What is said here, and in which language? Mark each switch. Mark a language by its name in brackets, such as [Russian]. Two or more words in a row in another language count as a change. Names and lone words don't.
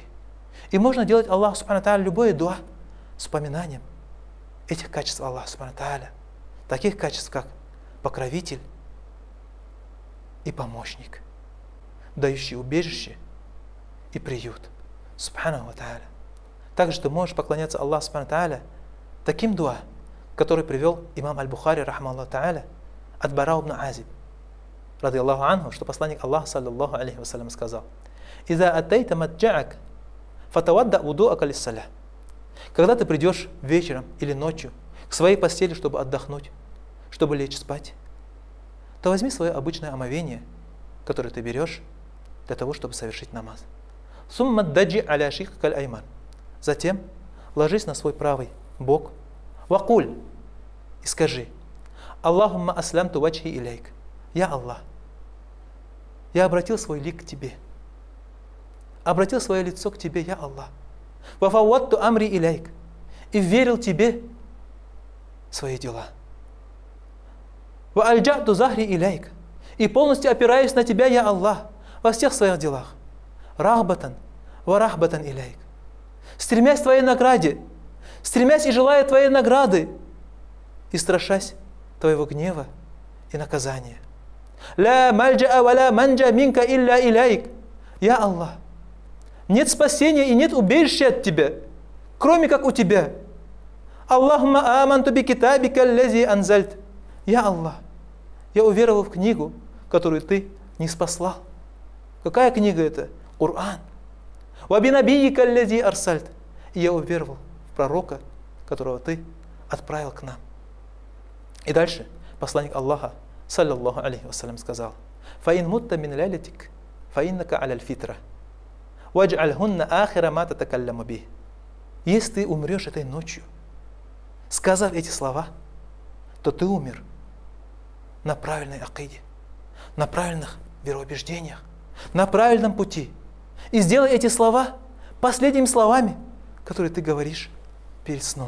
[Russian] И можно делать [Arabic] الله سبحانه وتعالى [Russian] любое дуа с упоминанием этих качеств [Arabic] الله سبحانه وتعالى, [Russian] таких качеств, как покровитель и помощник, дающий убежище и приют. [Arabic] سبحانه وتعالى. [Russian] Также ты можешь поклоняться [Arabic] الله سبحانه وتعالى [Russian] таким дуа, который привел имам Аль-Бухари, [Arabic] رحمه الله تعالى, [Russian] от Бара ибн Азиб, [Arabic] رضي الله عنه, [Russian] что посланник Аллаха, [Arabic] صلى الله عليه وسلم, [Russian] сказал: [Arabic] «إذا أتيت مضجعك فتوضأ وضوءك للصلاة». [Russian] Когда ты придешь вечером или ночью к своей постели, чтобы отдохнуть, чтобы лечь спать, то возьми свое обычное омовение, которое ты берешь для того, чтобы совершить намаз. [Arabic] ثم اضطجع على شقك الأيمن. [Russian] Затем ложись на свой правый бок. Вакуль. И скажи: [Arabic] اللهم أسلمت وجهي إليك. [Russian] Я Аллах, я обратил свой лик к Тебе. Обратил свое лицо к Тебе, я Аллах. [Arabic] وفوضت أمري إليك. [Russian] И верил Тебе свои дела. [Arabic] وألجأت ظهري إليك. [Russian] И полностью опираюсь на Тебя, я Аллах, во всех своих делах. [Arabic] رهبة ورهبة إليك. [Russian] Стремясь к Твоей награде, стремясь и желая Твоей награды, и страшась Твоего гнева и наказания. [Arabic] لا ملجأ ولا منجا منك إلا إليك. [Russian] Я Аллах, нет спасения и нет убежища от Тебя, кроме как у Тебя. [Arabic] اللهم آمنت بكتابك الذي أنزلت. [Russian] Я Аллах, я уверовал в книгу, которую Ты не спаслал. Какая книга это? Коран. [Arabic] وبنبيك الذي أرسلت. [Russian] И я уверовал в пророка, которого Ты отправил к нам. И дальше посланник Аллаха, [Arabic] صلى الله عليه وسلم, [Russian] сказал: [Arabic] «فإن مت من ليلتك فإنك على الفطرة واجعلهن آخر ما تتكلم به». [Russian] Если ты умрешь этой ночью, сказав эти слова, то ты умер на правильной акиде, на правильных вероубеждениях, на правильном пути. И сделай эти слова последними словами, которые ты говоришь перед сном.